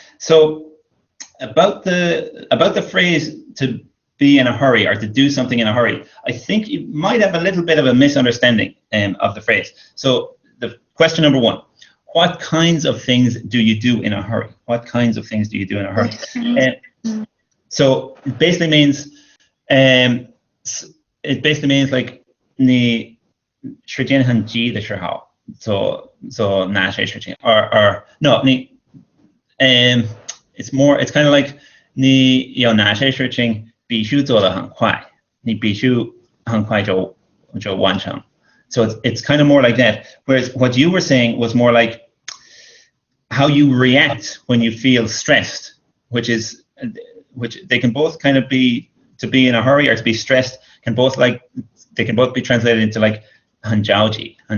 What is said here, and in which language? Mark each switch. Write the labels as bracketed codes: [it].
[en] So about the phrase to be in a hurry or to do something in a hurry, I think you might have a little bit of a misunderstanding of the phrase. So the question number one, what kinds of things do you do in a hurry? What kinds of things do you do in a hurry? So it basically means like [zh] 你时间很急的时候做哪些事情 [en] or no [zh] 你 [en] it's kind of like [zh] 你有哪些事情必须做得很快，你必须很快就完成。 [en] So it's kind of more like that. Whereas what you were saying was more like how you react when you feel stressed, which they can both kind of be to be in a hurry or to be stressed they can both be translated into like 很着急.